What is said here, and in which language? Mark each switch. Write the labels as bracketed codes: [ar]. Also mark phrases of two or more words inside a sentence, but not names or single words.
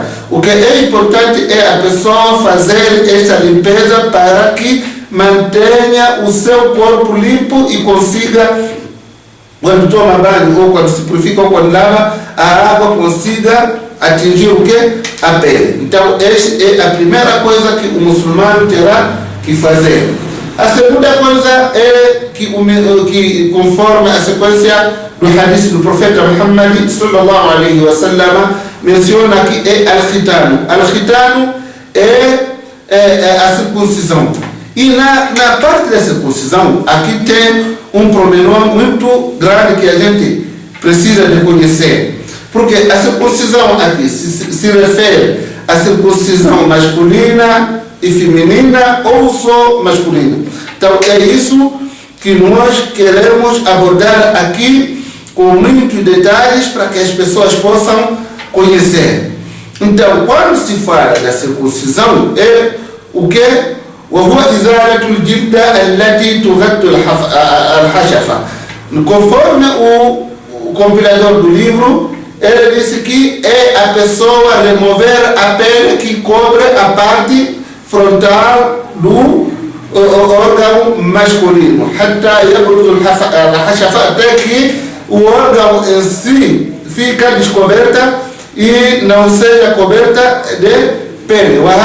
[pt] O que é importante é a pessoa fazer esta limpeza para que mantenha o seu corpo limpo e consiga, quando toma banho, ou quando se purifica, ou quando lava, a água consiga atingir o que? A pele. Então, esta é a primeira coisa que o muçulmano terá que fazer. A segunda coisa é que conforme a sequência do hadith do profeta Muhammad [ar] صلى الله عليه وسلم, [pt] menciona que é al-khitanu. Al-khitanu é a circuncisão. E na parte da circuncisão, aqui tem um pormenor muito grande que a gente precisa de conhecer. Porque a circuncisão aqui se refere à circuncisão masculina e feminina, ou só masculina. Então é isso que nós queremos abordar aqui com muitos detalhes para que as pessoas possam conhecer. Então, quando se fala da circuncisão, é o que? [ar] وهو إزالة الجلدة التي تغطي الحشفة. [pt] Conforme o compilador do livro, ele disse que é a pessoa remover a pele que cobre a parte frontal do órgão masculino, até que o órgão em si fica descoberta e não seja coberta de pele.